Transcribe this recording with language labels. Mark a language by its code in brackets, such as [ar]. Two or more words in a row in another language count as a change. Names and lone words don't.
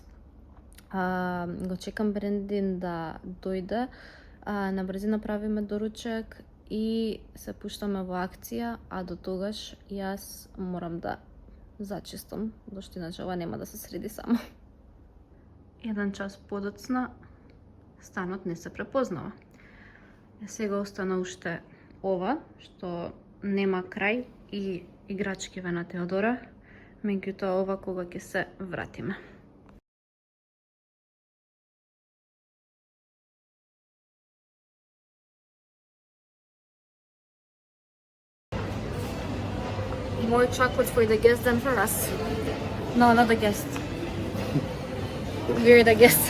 [mk] Го чекам Брендин да дојде, на брзина правиме доручек и се пуштаме во акција, а до тогаш јас морам да зачистам, зашто иначе ова нема да се среди само. 1 час подоцна, станот не се препознава. Сега остана уште ова, што нема крај, и играчкиве на Теодора, меѓутоа ова кога ќе се вратиме. [en] More chocolate for the guests than for us. No, not the guests. We're the guests.